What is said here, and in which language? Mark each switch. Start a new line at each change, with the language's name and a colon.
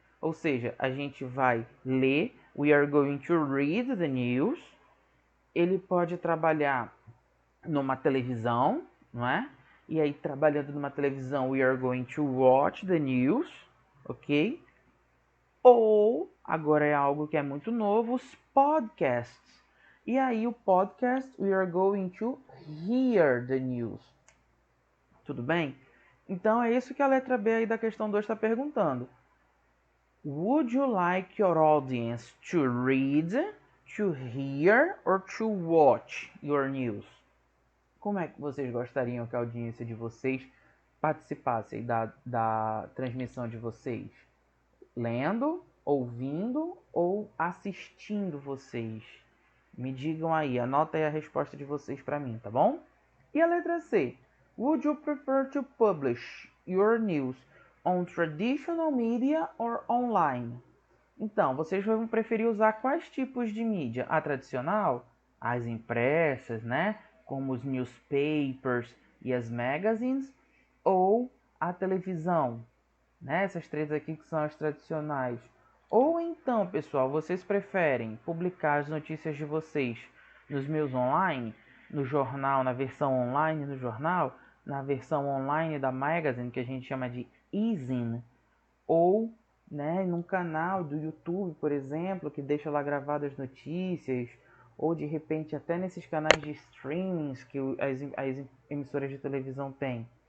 Portuguese: Ou seja, a gente vai ler,
English: we are going to read the news.
Portuguese: Ele pode trabalhar numa televisão, não é? E aí, trabalhando numa televisão,
English: we are going to watch the news, ok?
Portuguese: Ou, agora é algo que é muito novo, os podcasts. E aí, o podcast,
English: we are going to hear the news.
Portuguese: Tudo bem? Então, é isso que a letra B aí da questão 2 está perguntando.
English: Would you like your audience to read, to hear, or to watch your news?
Portuguese: Como é que vocês gostariam que a audiência de vocês participasse da transmissão de vocês? Lendo, ouvindo ou assistindo vocês? Me digam aí, anota aí a resposta de vocês para mim, tá bom? E a letra C?
English: Would you prefer to publish your news on traditional media or online?
Portuguese: Então, vocês vão preferir usar quais tipos de mídia? A tradicional? As impressas, né? Como os newspapers e as magazines? Ou a televisão? Né? Essas três aqui que são as tradicionais. Ou então, pessoal, vocês preferem publicar as notícias de vocês nos meus online, no jornal, na versão online do jornal, na versão online da magazine, que a gente chama de e-zine, ou né, num canal do YouTube, por exemplo, que deixa lá gravadas as notícias, ou de repente até nesses canais de streamings que as emissoras de televisão têm.